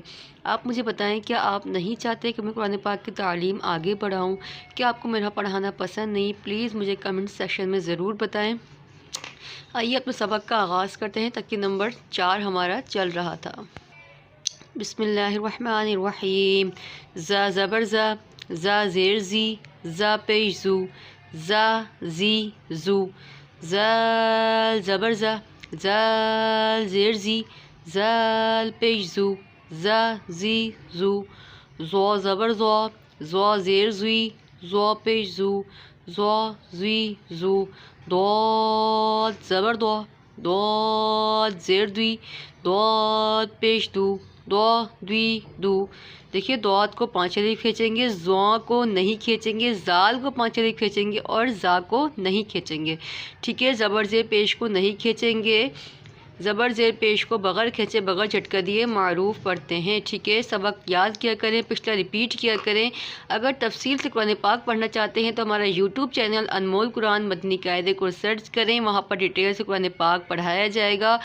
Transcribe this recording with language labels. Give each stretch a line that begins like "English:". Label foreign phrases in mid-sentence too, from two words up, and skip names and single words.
Urdu: آپ مجھے بتائیں، کیا آپ نہیں چاہتے کہ میں قرآن پاک کی تعلیم آگے بڑھاؤں؟ کیا آپ کو میرا پڑھانا پسند نہیں؟ پلیز مجھے کمنٹ سیکشن میں ضرور بتائیں۔ آئیے اپنے سبق کا آغاز کرتے ہیں۔ تک کہ نمبر 4 ہمارا چل رہا تھا۔
Arabic: بسم اللہ الرحمن الرحیم۔
Urdu: زا زبر زا، زا زیر زی، زا پیش زو، زا زی زو، زال زبر زا، زال زیر زی، زال پیش زو، زا زی زو، زو زبر زو، زو زیر زوی، زو پیش زو، زو زی زو، دود زبر دو، دود زیر دوی، دود پیش دو، دو دوی دو۔ دیکھیے دود کو 5 الف کھینچیں گے، زو کو نہیں کھینچیں گے، زال کو 5 الف کھینچیں گے اور زا کو نہیں کھینچیں گے۔ ٹھیک ہے، زبر زیر پیش کو نہیں کھینچیں گے، زبر زیر پیش کو بغیر کھینچے، بغیر جھٹکا دیے معروف پڑھتے ہیں۔ ٹھیک ہے، سبق یاد کیا کریں، پچھلا ریپیٹ کیا کریں۔ اگر تفصیل سے قرآن پاک پڑھنا چاہتے ہیں تو ہمارا یوٹیوب چینل انمول قرآن مدنی قاعدے کو سرچ کریں، وہاں پر ڈیٹیل سے قرآن پاک پڑھایا جائے گا۔